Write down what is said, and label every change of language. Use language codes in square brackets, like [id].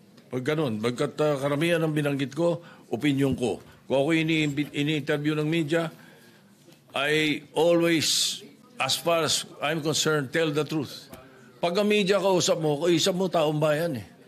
[tl] Pag ganun, pagkat karamihan ng binanggit ko, opinion ko. Kung ako ini-interview ng media, [en] I always, as far as I'm concerned, tell the truth. [tl] Pag ang media kausap mo taong bayan eh.